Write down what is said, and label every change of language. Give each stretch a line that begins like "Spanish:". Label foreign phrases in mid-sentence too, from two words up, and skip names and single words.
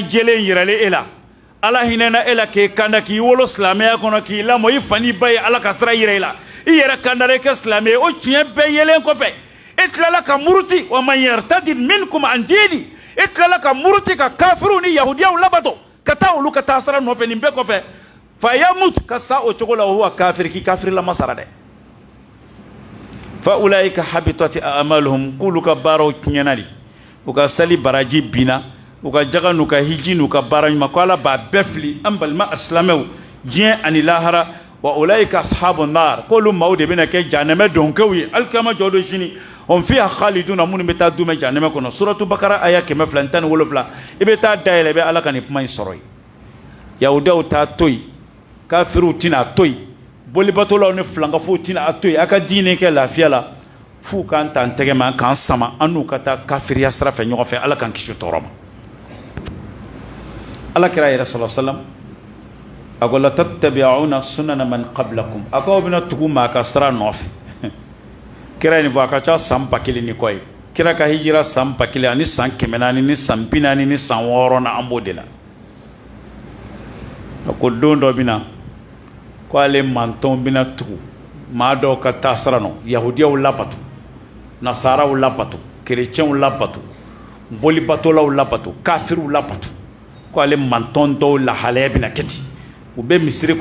Bambara: jɛlen yiralen e la Ala hinɛna e la k'e kanda k'i wolo silamɛya kɔnɔ k'i lamɔ i fani ba ye Ala ka sira yira i la i yɛrɛ kandara i kɛ silamɛ ye o tiɲɛ bɛɛ yelen kɔfɛ e tilala ka muruti
Arabic: ومن يرتدد منكم عن دينه
Bambara: e tilala ka muruti ka kafiru ni yahudiyaw labato ka taa olu ka taa sira nɔfɛ nin bɛɛ kɔfɛ
Arabic: فيمت
Bambara: ka sa o cogo la o
Arabic: وهو كافر
Bambara: k'i kafiri lama sara dɛ
Arabic: فأولئك حبطت أعمالهم
Bambara: k'olu ka baaraw tiɲɛna de u ka sali baraji binna u ka jaga n'u ka hiji n'u ka baara ɲuman ko Ala b'a bɛɛ fili an balima silamɛw diɲɛ ani lahara
Arabic: وأولئك أصحاب النار
Bambara: k'olu maaw de bɛna kɛ janɛmɛ donkew ye alikiyama jɔ don sini
Arabic: هم فيها خالدون
Bambara: minnu bɛ taa dumɛ janɛmɛ kɔnɔ suratu bakara aya 217 i bɛ taa dayɛlɛ i bɛ Ala ka nin kuma in sɔrɔ yen yahudiyaw t'a to yen kafiruw tina to yen bolibatolaw ni filankafow tina a to yen a ka diinɛ kɛ lafiya la f'u k'an ta an tɛgɛ ma an k'an sama an n'u ka taa kafiriya sira fɛ ɲɔgɔn fɛ Ala k'an kisi tɔɔrɔ ma Ala kira yɛrɛ
Arabic: صلى الله عليه وسلم
Bambara: a ko
Arabic: لتتبعن سنن من قبلكم
Bambara: a ko aw bɛna tugu maa ka sira nɔfɛ kira nin fɔ a ka ca san 1000 ni kɔ ye kira ka hijira san 1000 ani san 400 ni san 40 ni san 6 na an b'o de la a ko don dɔ bɛna ko ale mantɔn bɛna tugu maa dɔw ka taa sira nɔ yahudiyaw labato nasaraw labato kerecɛnw labato bolibatolaw labato kafiriw labato ko ale mantɔn dɔw lahalaya bɛna kɛ ten u bɛ misiri kɔnɔ